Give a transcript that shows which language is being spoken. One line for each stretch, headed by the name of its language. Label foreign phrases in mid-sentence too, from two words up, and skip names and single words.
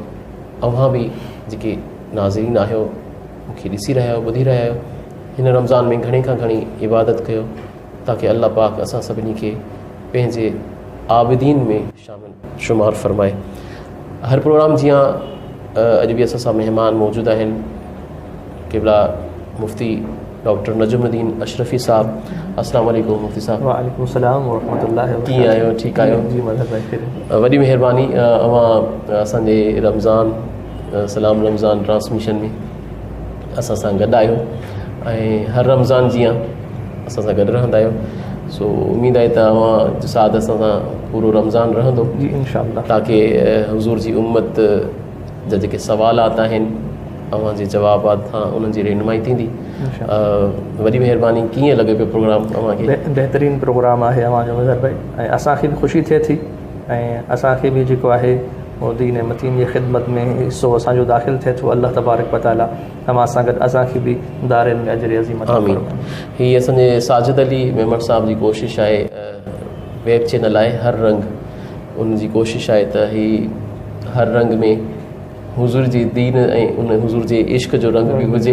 Sindhi: अव्हां बि जेके नाज़रीन आहियो मूंखे ॾिसी रहिया आहियो ॿुधी रहिया आहियो, हिन रमज़ान में घणे खां घणी इबादत कयो ताकी अल्लाह पाक असां सभिनी खे पंहिंजे आबिदीन में शामिल शुमार फ़रमाए। हर प्रोग्राम जीअं अॼु बि असां सां महिमान मौजूदु आहिनि क़िबला मुफ़्ती डॉक्टर नजमुद्दीन अशरफ़ी साहब।
Arabic: السلام عليكم مفتي صاحب. وعليكم السلام ورحمة الله و
Sindhi: कीअं आहियो? ठीकु आहियो? जी मदद। वॾी महिरबानी। अवां असांजे रमज़ान सलाम रमज़ान ट्रांसमिशन में असां सां गॾु आहियो ऐं हर रमज़ान जीअं असां सां गॾु रहंदा आहियो। सो उमेद आहे त अवां साथ असां सां पूरो रमज़ान रहंदो जी इंशाअल्लाह, ताकि हुज़ूर जी उम्मत जा जेके सवालात आहिनि अवां जे जवाबात खां उन्हनि जी रहनुमाई थींदी। वॾी महिरबानी। कीअं लॻे पियो प्रोग्राम अव्हांखे? बहितरीनु प्रोग्राम आहे अव्हांजो मज़हर भाई, ऐं असांखे बि ख़ुशी थिए थी ऐं असांखे बि जेको आहे उहो दीन मतीन जी ख़िदमत में हिसो असांजो दाख़िल थिए थो।
Arabic: الله تبارك وتعالى
Sindhi: तव्हां सां गॾु असांखे बि दारनि में अजर अज़ीम अता फ़रमाए। हीअ असांजे साजिद अली मेमण साहब जी कोशिशि आहे वेब चैनल आहे हर रंग। उन जी कोशिशि आहे त हीअ हर रंग में हुज़ूर जी दीन ऐं उन हुज़ूर जे इश्क जो रंग बि हुजे।